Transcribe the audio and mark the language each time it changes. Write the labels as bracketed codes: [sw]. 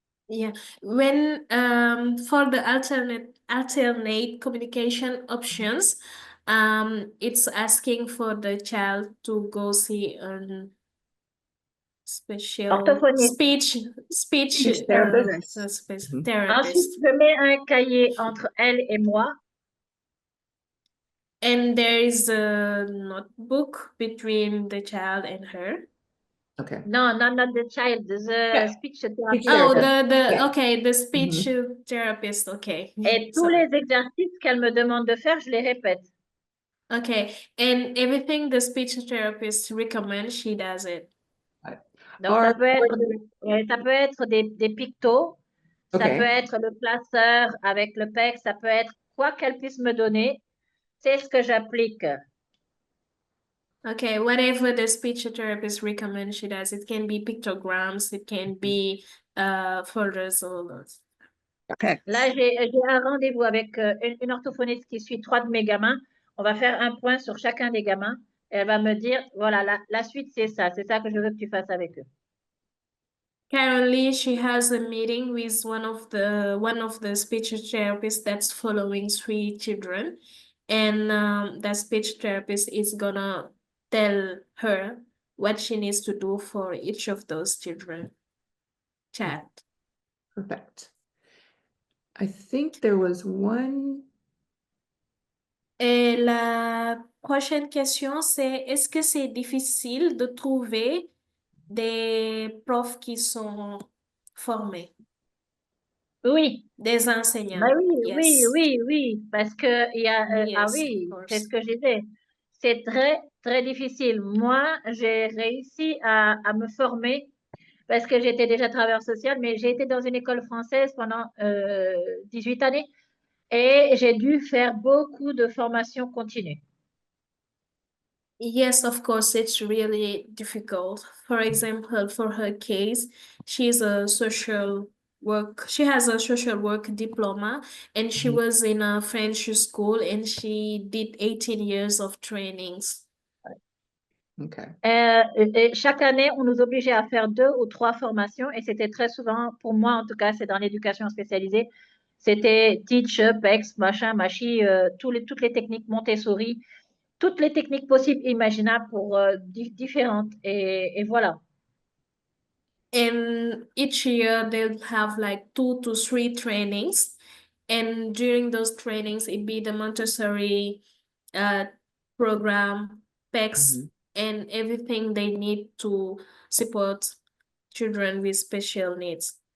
[en] Yeah, when for the alternate communication options, it's asking for the child to go see a special [fr] Orthophoniste. [en] speech therapist. therapist. [fr] Ensuite, je mets un cahier entre elle et moi. [en] And there is a notebook between the child and her. Okay. No, not the child, the speech therapist. Oh, Yeah. okay, the speech therapist, okay. [fr] Et tous [en] Sorry. [fr] les exercices qu'elle me demande de faire, je les répète. [en] Okay, and everything the speech therapist recommends, she does it. [fr] Donc, ça peut être des pictos, ça peut être le classeur avec le PEC, ça peut être quoi qu'elle puisse me donner, c'est ce que j'applique. [en] Okay, whatever the speech therapist recommends, she does. It can be pictograms, it can be folders, all those. Okay. [fr] Là, j'ai un rendez-vous avec une orthophoniste qui suit 3 de mes gamins. On va faire un point sur chacun des gamins. Et elle va me dire, voilà, la suite, c'est ça que je veux que tu fasses avec eux. [en] Currently, she has a meeting with one of the speech therapists that's following 3 children, and that speech therapist is gonna tell her what she needs to do for each of those children. Chat. Perfect. I think there was one. [fr] Et la prochaine question, c'est est-ce que c'est difficile de trouver des profs qui sont formés? Oui. Des enseignants. Bah oui, [en] Yes. [fr] oui, parce que il y a, ah [en] Yes, [fr] oui, [en] of [fr] c'est [en] course. [fr] ce que je disais. C'est très, très difficile. Moi, j'ai réussi à me former parce que j'étais déjà travailleur social, mais j'ai été dans une école française pendant 18 années et j'ai dû faire beaucoup de formations continues. [en] Yes, of course, it's really difficult. For example, for her case, she has a social work diploma, and she was in a French school, and she did 18 years of trainings. Okay. [fr] Et chaque année, on nous obligeait à faire 2 ou 3 formations et c'était très souvent, pour moi en tout cas, c'est dans l'éducation spécialisée, c'était teach, PEX, machin, machi, toutes les techniques Montessori, toutes les techniques possibles, imaginables pour différentes. Et voilà. [en] And each year they'll have like 2 to 3 trainings. And during those trainings, it'd be the Montessori program, PECS, and everything they need to support children with special needs.